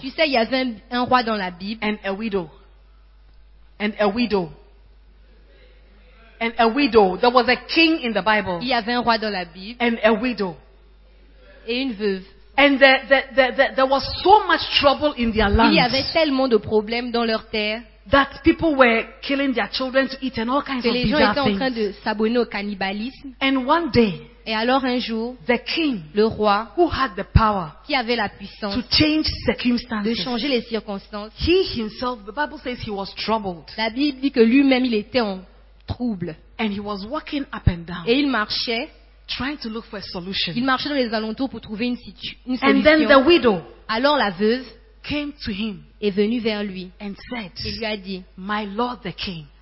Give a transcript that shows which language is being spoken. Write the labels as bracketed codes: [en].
[fr] tu sais il y avait un roi dans la Bible, [en] and a widow. And a widow. And a widow. There was a king in the Bible. [fr] Il y avait un roi dans la Bible. [en] And a widow. [fr] Et une veuve. [en] And there was so much trouble in their lands. [fr] Il y avait tellement de problèmes dans leur terre. [en] That people were killing their children to eat and all kinds of bizarre things. [fr] Les gens étaient en train de s'abonner au cannibalisme. [en] And one day, [fr] et alors un jour, [en] the king, [fr] le roi, [en] who had the power, [fr] qui avait la puissance, [en] to change circumstances, [fr] de changer les circonstances, [en] he himself, the Bible says he was troubled. [fr] La Bible dit que lui-même il était en trouble. [en] And he was walking up and down. [fr] Et il marchait, [en] trying to look for a solution. [fr] Il marchait dans les alentours pour trouver une [en] solution. And then the widow, [fr] alors la veuve, [en] came to him, [fr] est venue vers lui, [en] and said, [fr] et lui a dit, [en] my Lord the King,